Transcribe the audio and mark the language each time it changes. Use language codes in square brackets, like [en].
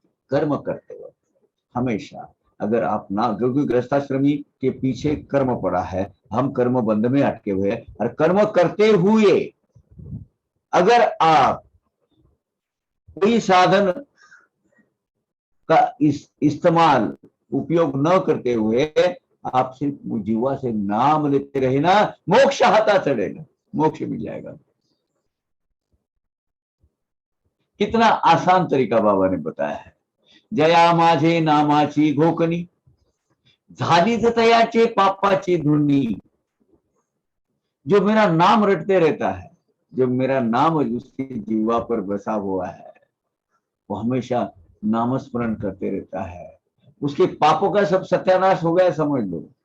[hi] कर्म करते वक्त हमेशा, अगर आप ना, क्योंकि गृहस्थाश्रमी के पीछे कर्म पड़ा है, हम कर्म बंध में अटके हुए हैं, और कर्म करते हुए अगर आप कोई साधन का इस्तेमाल उपयोग न करते हुए आप सिर्फ जीवा से नाम लेते रहे ना, मोक्ष हाथा चढ़ेगा, मोक्ष मिल जाएगा। कितना आसान तरीका बाबा ने बताया है। [mr] जया माझे नामाची घोकनी, झालीच तयाचे पापाची धुनी। [hi] जो मेरा नाम रटते रहता है, जो मेरा नाम उसकी जीवा पर बसा हुआ है, वो हमेशा नामस्मरण करते रहता है, उसके पापों का सब सत्यानाश हो गया समझ लो।